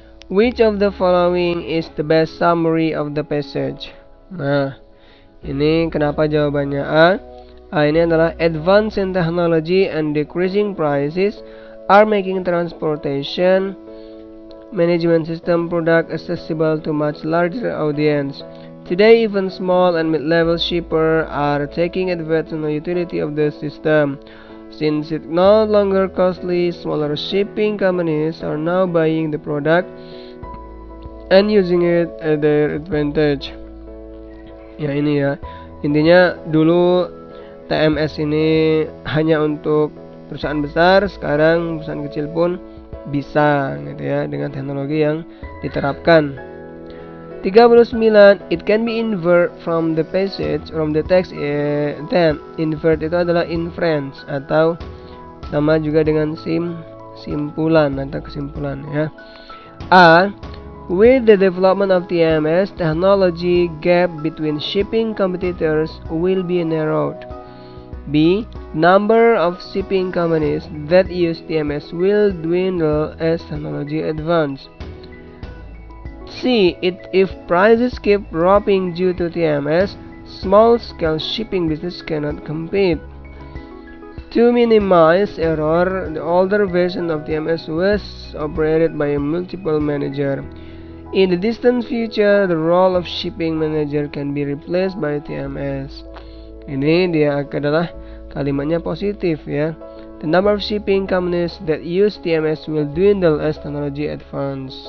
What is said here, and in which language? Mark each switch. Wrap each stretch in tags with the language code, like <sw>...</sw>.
<en>Which of the following is the best summary of the passage?</en> <id>Nah, ini kenapa jawabannya A? A ini adalah</id> <en>advance in technology and decreasing prices are making transportation management system product accessible to much larger audience. Today, even small and mid-level shippers are taking advantage of the utility of the system. Since it's no longer costly, smaller shipping companies are now buying the product and using it at their advantage.</en> <id>Ya ini ya, intinya dulu TMS ini hanya untuk perusahaan besar, sekarang perusahaan kecil pun bisa gitu ya dengan teknologi yang diterapkan. 39.</id> <en>It can be inferred from the passage from the text.</en> <id>Then invert itu adalah inference atau sama juga dengan simpulan atau kesimpulan ya. A.</id> <en>With the development of TMS, technology gap between shipping competitors will be narrowed. B. Number of shipping companies that use TMS will dwindle as technology advances. C. If prices keep dropping due to TMS, small-scale shipping business cannot compete. To minimize error, the older version of TMS was operated by a multiple manager. In the distant future, the role of shipping manager can be replaced by TMS.</en> <id>Ini dia adalah kalimatnya positif ya.</id> <en>The number of shipping companies that use TMS will dwindle as technology advance.</en>